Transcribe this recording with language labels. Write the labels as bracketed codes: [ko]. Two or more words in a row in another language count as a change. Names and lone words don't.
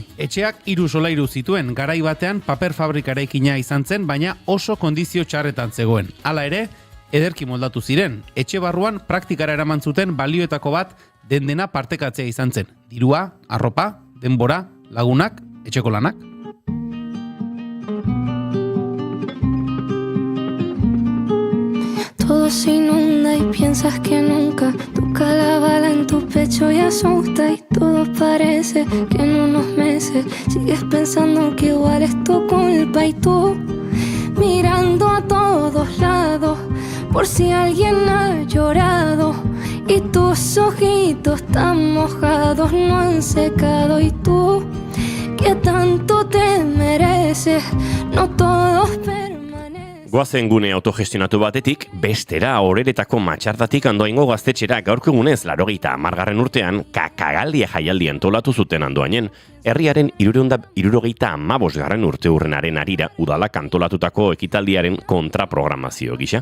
[eu] Etxeak 3 solairu zituen, garai batean paper fabrika eraikina izan zen, baina oso kondizio txarretan zegoen. Hala ere, ederki moldatu ziren. Etxe barruan praktikara eraman zuten balioetako bat dendena partekatzea izan zen. Dirua, arropa, denbora, lagunak, etxeko lanak. [es] Todo se inunda y piensas que nunca toca la bala en tu pecho y asusta y todo parece que en unos meses sigues pensando que igual es tu culpa y tú mirando a todos lados por si alguien ha llorado y tus ojitos tan mojados no han secado y tú que tanto te mereces, no todos permanecen. [eu] Goazen gune autogestionatu batetik, bestera Oreretako Matxardatik Andoaingo gaztetxera gaurko egunez 80. urtean kakagaldia jaialdi antolatu zuten Andoainen. Herriaren 75. urteurrenaren arira udalak antolatutako ekitaldiaren kontraprogramazio gisa.